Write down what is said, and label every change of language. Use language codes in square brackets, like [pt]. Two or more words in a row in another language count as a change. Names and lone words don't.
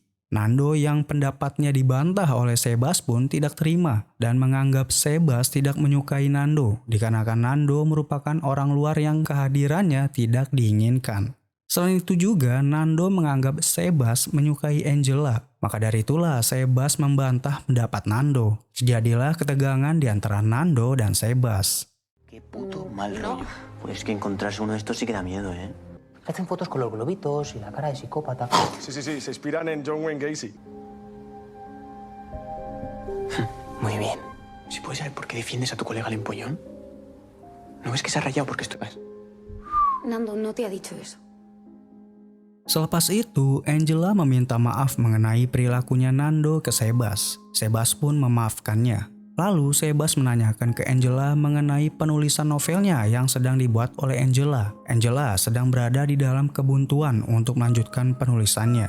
[id] Nando yang pendapatnya dibantah oleh Sebas pun tidak terima dan menganggap Sebas tidak menyukai Nando dikarenakan Nando merupakan orang luar yang kehadirannya tidak diinginkan. Selain itu juga Nando menganggap Sebas menyukai Angela. Maka dari itulah Sebas membantah pendapat Nando. Terjadilah ketegangan di antara Nando dan Sebas. [es] Qué puto mal rollo. Pues que encontrarse uno de estos sí que da miedo, ¿eh? Hacen fotos con los globitos y la cara de psicópata. Sí, se inspiran en John Wayne Gacy. Muy bien. ¿Si puedes saber por qué defiendes a tu colega el empollón? ¿No ves que se ha rayado porque esto es? Nando no te ha dicho eso. [id] Selepas itu, Angela meminta maaf mengenai perilakunya Nando ke Sebas. Sebas pun memaafkannya. Lalu Sebas menanyakan ke Angela mengenai penulisan novelnya yang sedang dibuat oleh Angela. Angela sedang berada di dalam kebuntuan untuk melanjutkan penulisannya.